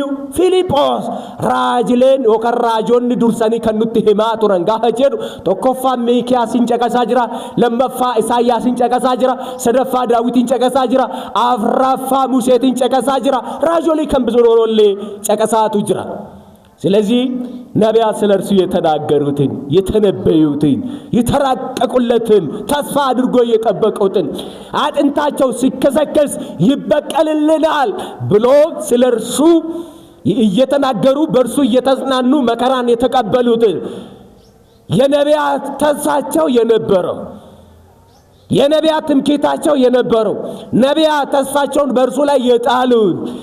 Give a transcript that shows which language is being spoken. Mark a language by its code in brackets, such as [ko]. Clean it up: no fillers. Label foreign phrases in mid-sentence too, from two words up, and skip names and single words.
[om] Filiphos raajileen yookaan raajoonni dursanii kan nutti himaa turan gaafa jedhu tokkoffaan Mikiyaasin caqasaa jira lammaffaa Isaayaasin caqasaa jira sadaffaa Daawitin caqasaa jira afraffaa Museetin caqasaa jira raajolii kan bizoollee caqasaatu jira [am] ስለዚህ ነቢያት ስለርሱ የተናገሩትን የተነበዩትን የተራቀቁለትን ተስፋ አድርጎ የጠበቁትን አጥንታቸው ሲከሰከስ ይበቀልልናል ብሎ ስለርሱ እየተናገሩ በርሱ እየተጽናኑ መከራን የተቀበሉትን የነቢያት ተስፋቸው የነበረው የነቢያት ትምክህታቸው የነበረው ነቢያት ተስፋቸውን በርሱ ላይ የጣሉት